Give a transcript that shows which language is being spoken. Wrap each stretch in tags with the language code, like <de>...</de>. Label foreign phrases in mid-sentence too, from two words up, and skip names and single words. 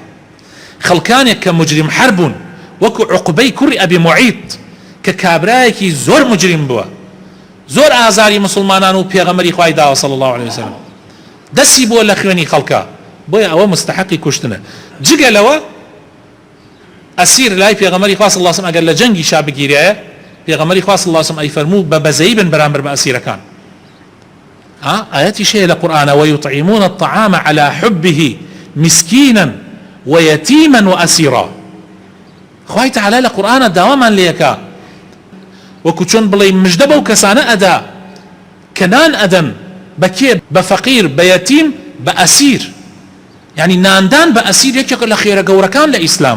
<ckb>خەڵکانێک کە</ckb> <ar>مجرم حرب</ar> <ckb>بوون وەکو عوقبەی کوڕی ئەبی موعیط کە کابرایەکی زۆر مجرم بووە، زۆر ئازاری مسلمانان و پێغەمبەری خوای داوە</ckb> <ar>صلی الله علیه و سلم،</ar> <ckb>دەستی بۆ لە خوێنی خەڵکا، بۆیە ئەوە مستحقی کوشتنە. جگە لەوە ئەسیر لای پێغەمبەری خوا</ckb> <ar>صلی الله علیه و سلم</ar> <ckb>ئەگەر لە جەنگی شا بگیرێ، پێغەمبەری خوا</ckb> <ar>صلی الله علیه و سلم</ar> <ckb>ئەیفەرموو بە بەزەیی بن بەرامبەر بە ئەسیرەکان. ئاەتی شەیە لە قورئانە</ckb> <ar>وَيُطْعِمُونَ الطَّعَامَ عَلَى حُبِّهِ مِسْكِينًا وَيَتِيمًا وَأَسِيرًا.</ar> <ckb>خوای تەعالە لە قورئانە داوامان لێیەکا وەکو چۆن بڵێ مژدە بەو کەسانە ئەدا کە نان ئەدەن بە کێ؟ بە فەقیر، بە یەتیم، بە ئەسیر. یعنی ناندان بە ئەسیر یەکێک لە خێرە گەورەکان لە ئیسلامە.</ckb>